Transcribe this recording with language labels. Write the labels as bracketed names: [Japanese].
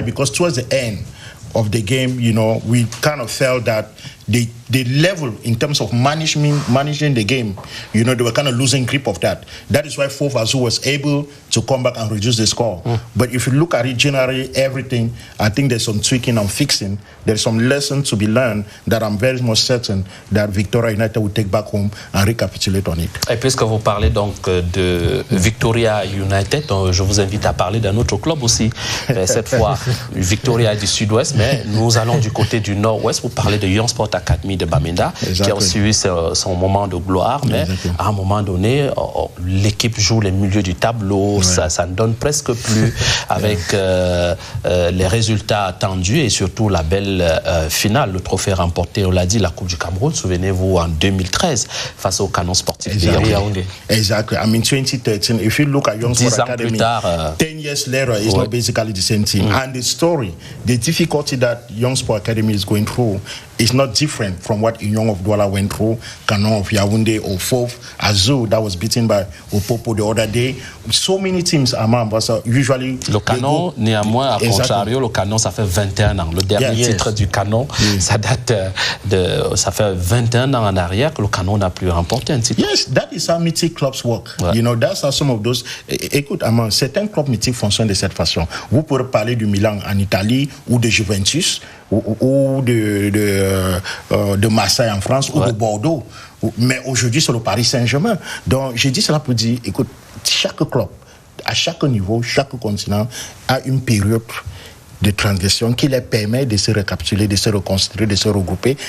[English] Because towards the end of the game, you know, we kind of felt that the level in terms of managing the game, you know, they were kind of losing grip of that. That is why Fofazu was able to come back and reduce the score. But if you look at it generally, everything, I think there's some tweaking and fixing. There's some lessons to be learned that I'm very much certain that Victoria United will take back home and recapitulate on it. [French] Et puisque vous parlez donc de Victoria United, je vous invite à parler d'un autre club aussi. Cette fois, Victoria du Sud-Ouest, mais nous allons du côté du Nord-Ouest pour parler de Young Sport Academy de Bamenda, qui a aussi eu son moment de gloire, mais à un moment donné, l'équipe joue les milieux du tableau, ça ne donne presque plus avec les résultats attendus et surtout la belle finale, le trophée remporté, on l'a dit, la Coupe du Cameroun, souvenez-vous, en 2013, face au Canon Sportif de Yaoundé. [English] Exactly. I mean, 2013, if you look at Young Sport Academy, 10 years later, it's not basically the same team. And the story, the difficulty that Young Sport Academy is going through is not different from what Young of Douala went through, Canon of Yaoundé, or Fof, Azul, that was beaten by Opopo the other day. So many teams are usually... [French] Le Canon, néanmoins, à contrario, le Canon, ça fait 21 ans. Le dernier titre du Canon, ça date ça fait 21 ans en arrière que le Canon n'a plus remporté un titre. [English] Yes, that is how mythic clubs work. You know, that's how some of those... [French] Écoute, certains clubs mythiques fonctionnent de cette façon. Vous pourrez parler du Milan en Italie, ou de Juventus, ou de Marseille en France, ou de Bordeaux. Mais aujourd'hui, c'est le Paris Saint-Germain. Donc, j'ai dit cela pour dire, écoute, chaque club, à chaque niveau, chaque continent, a une période de transition qui les permet de se récapituler, de se reconstruire, de se regrouper.